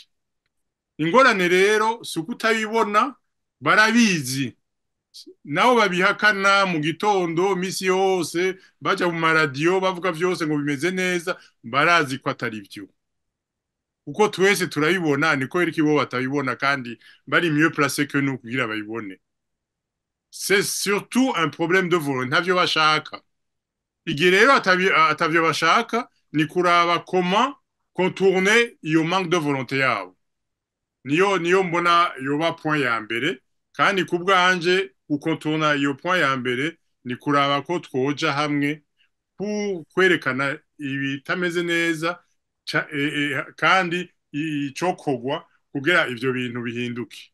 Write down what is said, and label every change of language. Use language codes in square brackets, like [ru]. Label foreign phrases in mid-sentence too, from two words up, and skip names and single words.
[rn] Ingorane rero sukutabibona barabizi. Nabo babihakana mu gitondo misi yose baja mu maradiyo bavuga vyose ngo bimeze neza, barazi ko atari byo. Uko twese turabibona niko eriki bo batabibona kandi bari [fr] mieux placé que nous [rn] kugira bayibone. [fr] C'est surtout un problème de volonté, [rn] ntavyo bashaka. Igihe rero atavyo bashaka ni kuraba [fr] comment contourner [rn] iyo [fr] manque de volonté [rn] yabo. Niyo mbona yoba point ya mbere kandi kubwanje gukontourna iyo point ya mbere ni kuraba ko twoja hamwe kwerekana ibitameze neza kandi icokogwa kugira ivyo bintu bihinduke.